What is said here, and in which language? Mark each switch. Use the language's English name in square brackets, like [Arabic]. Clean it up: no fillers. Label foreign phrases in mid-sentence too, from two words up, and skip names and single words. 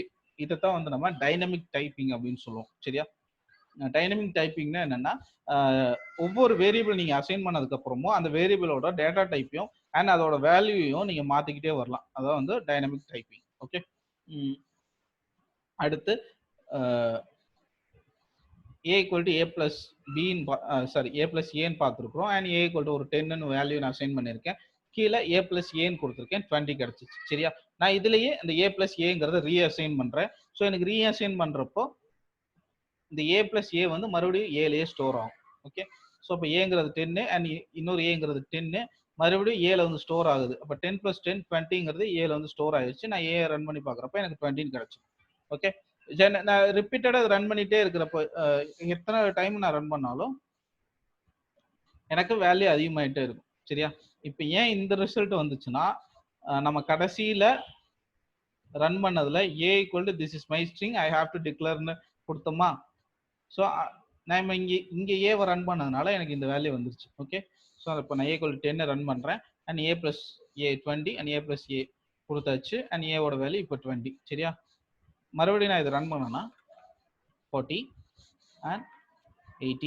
[Tamil] இதைத்தான் வந்து நம்ம [English] dynamic typing [Tamil] அப்படின்னு சொல்லுவோம். சரியா? [English] dynamic typingனா [Tamil] என்னன்னா ஒவ்வொரு வேரியபிள் நீங்க அசைன் பண்ணதுக்கு அப்புறமும் அந்த வேரியபிளோட [English] data typeையும் [Tamil] அண்ட் அதோட வேல்யூவையும் நீங்க மாத்திக்கிட்டே வரலாம். அதான் வந்து [English] dynamic typing. [Tamil] ஓகே, அடுத்து [English] a = a plus b a plus a [Tamil] பார்த்துருக்கோம். அண்ட் a = ஒரு 10 வேல்யூ நான் அசைன் பண்ணியிருக்கேன். கீழே [English] a plus a [Tamil] கொடுத்துருக்கேன், 20 கிடைச்சிச்சு. சரியா? நான் இதுலயே இந்த [English] a plus a [Tamil] ரீஅசைன் பண்றேன். ஸோ எனக்கு ரீஅசைன் பண்றப்போ இந்த [English] a plus a [Tamil] வந்து மறுபடியும் ஏலயே ஸ்டோர் ஆகும். ஓகே, ஸோ இப்போ ஏங்கிறது 10 அண்ட் இன்னொரு ஏங்கிறது 10 மறுபடியும் ஏல வந்து ஸ்டோர் ஆகுது. அப்போ 10 + 10 20ங்கிறது ஏல வந்து ஸ்டோர் ஆயிடுச்சு. நான் ஏ ரன் பண்ணி பார்க்குறப்ப எனக்கு 20 கிடைச்சு. ஓகே, நான் ரிப்பீட்டடா ரன் பண்ணிட்டே இருக்கிறப்ப எத்தனை டைம் நான் ரன் பண்ணாலும் எனக்கு வேல்யூ அதிகமாயிட்டே இருக்கும். சரியா? இப்போ ஏன் இந்த ரிசல்ட் வந்துச்சுன்னா நம்ம கடைசியில ரன் பண்ணதுல [English] a = this is my string I have to declare [Tamil] ன்னு கொடுத்தோமா. ஸோ நான் இங்க ஏவை ரன் பண்ணதுனால எனக்கு இந்த வேல்யூ வந்துருச்சு. ஓகே, ஸோ இப்போ நான் ஏ = 10 ரன் பண்றேன். அண்ட் [English] a plus a [Tamil] 20 அண்ட் [English] a plus a [Tamil] கொடுத்தாச்சு. அண்ட் ஏவோட வேல்யூ இப்போ 20. சரியா, மறுபடியும் நான் இதை ரன் பண்ணேன்னா 40 அண்ட் 80.